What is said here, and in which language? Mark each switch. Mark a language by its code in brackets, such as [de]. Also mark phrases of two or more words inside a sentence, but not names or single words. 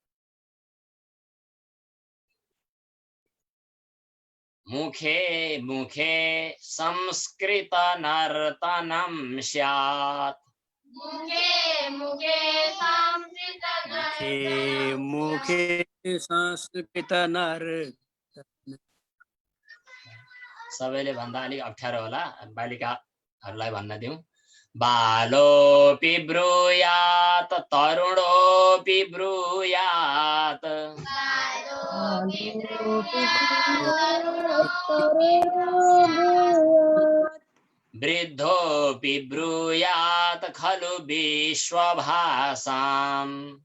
[sa] मुखे मुखे संस्कृत नर्तनं स्यात्। मुखे मुखे संस्कृत नर्तनं। [ne] सबैले भन्दा अलिक अप्ठ्यारो होला, बालिकाहरूलाई भन्न दिउँ। [sa] बालोऽपि ब्रूयात्, तरुणोऽपि ब्रूयात्। वृद्धोऽपि ब्रूयात् खलु विश्वभाषाम्।